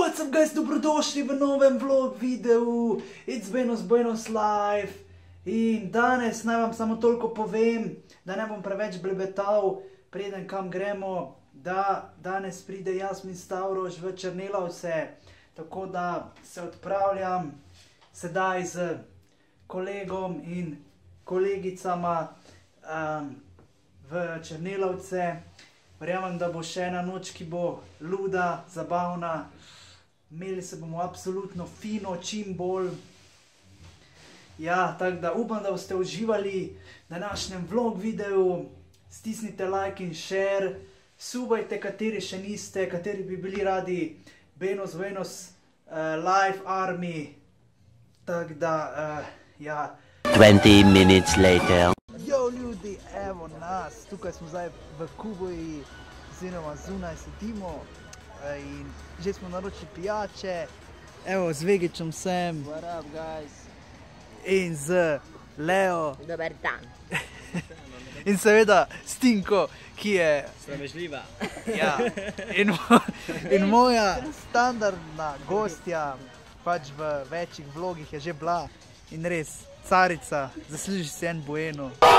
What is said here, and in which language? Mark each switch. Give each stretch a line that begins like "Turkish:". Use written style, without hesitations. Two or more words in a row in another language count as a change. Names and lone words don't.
English: What's up guys,
Slovenian: dobrodošli v novem vlog videu. It's Buenos Live. In danes naj vam samo toliko povem, da ne bom preveč blebetal, preden kam gremo, da danes pride Jasmin Stavroš v Črnelavce. Tako da se odpravljam sedaj z kolegom in kolegicama v Črnelavce. Verjamem, da bo še ena noč, ki bo luda, zabavna. Imeli se bomo absolutno fino, čim bolj. Ja, tako da upam, da boste uživali v današnjem vlog videu. Stisnite like in share. Subajte, kateri še niste, kateri bi bili radi Buenos Live Army. Tako da, ja.
English: 20 minutes later.
Slovenian: Jo ljudi, evo nas, tukaj smo zdaj v Kuboji, oziroma zunaj sedimo in že smo naročili pijače. Evo, z Vegičem sem.
English: What up, guys?
Slovenian: In z Leo. Dober dan. In seveda s Tinko, ki je... Sramežljiva. Ja, in moja standardna gostja, pač v večjih vlogih je že bila in res, carica, zasluži si en bueno.